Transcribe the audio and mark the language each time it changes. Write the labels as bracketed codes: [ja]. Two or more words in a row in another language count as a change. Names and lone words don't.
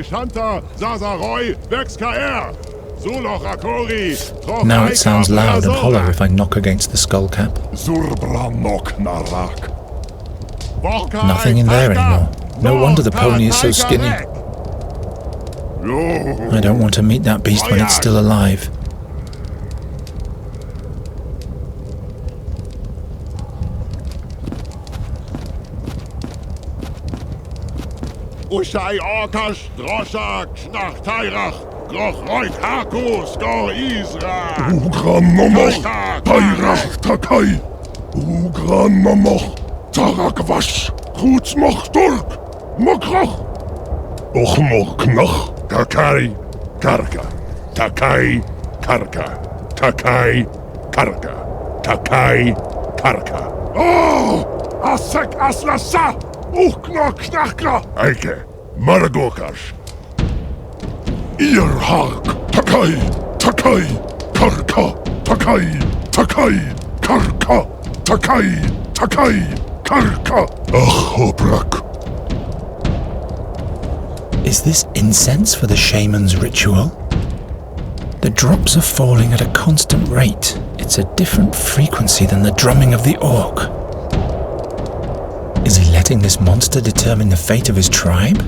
[en] Now it sounds loud and hollow if I knock against the skull cap. Nothing in there anymore. No wonder the pony is so skinny. I don't want to meet that beast when it's still alive. Ushai Orkash, Droshak, Schnachtyrach, Groch Roik Haku, Skor Izrak. Ugran Momoch, Tyrach Takai. Ugran Momoch, Tarak Vash, Krutzmoch Turk, Mokroch. Ochmoch Knoch, Takai, Karka. Takai, Karka. Takai, Karka. Takai, Karka. Oh! Asek Aslasa! Ukna Knakra! Eike, Maragokash. Earhark, Takai, Takai, Karka, Takai, Takai, Karka, Takai, Takai, Karka. Hoprak. Is this incense for the shaman's ritual? The drops are falling at a constant rate. It's a different frequency than the drumming of the orc. Is he letting this monster determine the fate of his tribe?